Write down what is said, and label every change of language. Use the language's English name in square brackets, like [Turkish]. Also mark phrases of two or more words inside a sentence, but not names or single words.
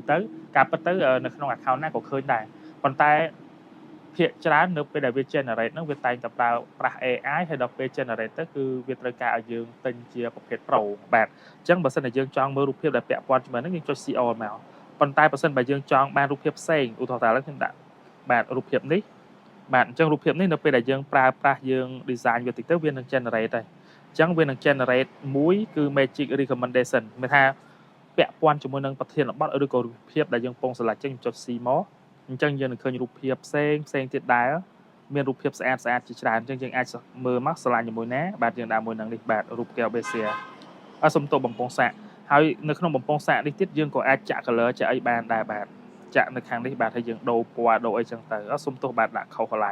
[Khmer] ទៅការពិតទៅនៅក្នុង account ណាក៏ឃើញដែរប៉ុន្តែភាគច្រើននៅពេលដែលវា generate ហ្នឹងវាតែងតែប្រើប្រាស់ AI ហើយដល់ពេល generate ទៅគឺវាត្រូវការឲ្យយើងទិញជាប្រភេទ Pro បាទអញ្ចឹងបើសិនជាយើងចង់មើលរូបភាពដែលពាក់ព័ន្ធជាមួយហ្នឹងយើងចុច [English] see all [Khmer] មកប៉ុន្តែបើសិនបើយើងចង់បានរូបភាពផ្សេងឧទាហរណ៍ថាឥឡូវ ខ្ញុំដាក់បាទរូបភាពនេះបាទអញ្ចឹងរូបភាពនេះនៅពេលដែលយើងប្រើប្រាស់យើង design វាតិចទៅវានឹង generate ហើយអញ្ចឹងវានឹង generate មួយគឺ Magic Recommendation មានថាពាក់ព័ន្ធជាមួយនឹងប្រធានបទឬក៏រូបភាពដែលយើងពង select ចេញចុច [English] see more [Khmer] អញ្ចឹងយើងនឹងឃើញរូបភាពផ្សេងទៀតដែរមានរូបភាពស្អាតជាច្រើនអញ្ចឹងយើងអាចមើលមកឆ្លាញ់ជាមួយណាបាទយើងដាក់មួយនឹងនេះបាទរូបកែវ Bezier សុំទោសបំពង់សាកហើយនៅក្នុងបំព ង់សាកនេះទៀតយើងក៏អាចចាក់ color ចាក់អីបានដែរបាទចាក់នៅខាងនេះបាទហើយយើងដូរពណ៌ដូរអីចឹងទៅសុំទោសបាទដាក់ខុសកន្លែ